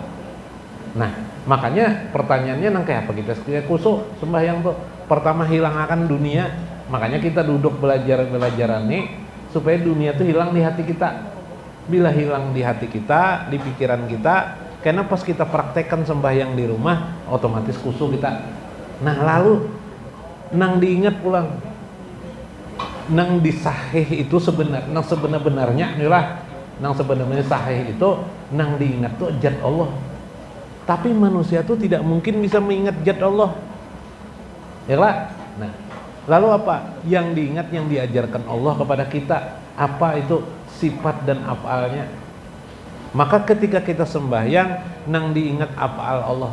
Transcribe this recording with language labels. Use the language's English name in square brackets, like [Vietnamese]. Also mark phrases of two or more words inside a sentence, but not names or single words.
[Banjar] Nah, makanya pertanyaannya nang kayak apa kita khusyuk sembahyang tuh? [Indonesian] Pertama, hilangkan dunia. Makanya kita duduk belajar nih supaya dunia itu hilang di hati kita. Bila hilang di hati kita, di pikiran kita, karena pas kita praktekkan sembahyang di rumah, otomatis khusyuk kita. [Banjar] Nah, lalu nang diingat pulang, nang disahih itu sebenarnya inilah, nang sebenarnya sahih itu nang diingat tuh zat Allah. [Indonesian] Tapi manusia tuh tidak mungkin bisa mengingat zat Allah. Ya lah. Nah, lalu apa yang diingat, yang diajarkan Allah kepada kita? [Banjar] Apa itu sifat dan afalnya? Maka ketika kita sembahyang, nang diingat afal Allah.